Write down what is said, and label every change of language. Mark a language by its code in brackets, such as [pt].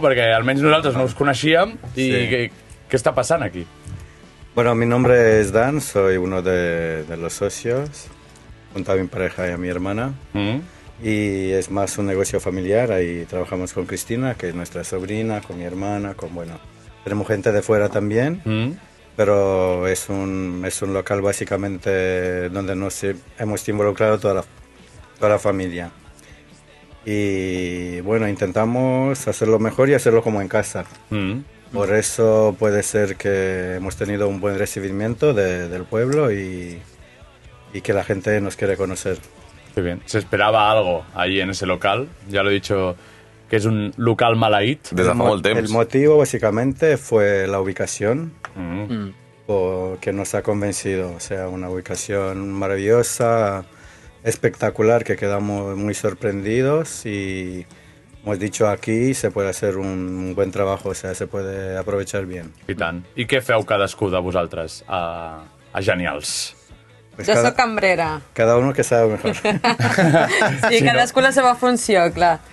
[ca] Perquè almenys nosaltres no us coneixíem i què està passant aquí? [es] Bueno, mi nombre es Dan, soy uno de los socios, junto a mi pareja y a mi hermana. Y es más un negocio familiar, ahí trabajamos con Cristina, que es nuestra sobrina, con mi hermana, tenemos gente de fuera también, pero es un local básicamente donde nos hemos involucrado toda la familia. Y bueno, intentamos hacerlo mejor y hacerlo como en casa. Por eso puede ser que hemos tenido un buen recibimiento del pueblo y que la gente nos quiere conocer. Qué bien. ¿Se esperaba algo ahí en ese local? Ya lo he dicho, que es un local maleït. El motivo básicamente fue la ubicación, que nos ha convencido. O sea, una ubicación maravillosa, espectacular, que quedamos muy sorprendidos y hemos dicho aquí se puede hacer un buen trabajo, o sea, se puede aprovechar bien. [ca] I tant. I què feu cadascú de vosaltres a Genials? [es] Pues [ca] jo soc cambrera. [es] Cada uno que sabe mejor. [ca] Sí, cadascú la seva funció, clar.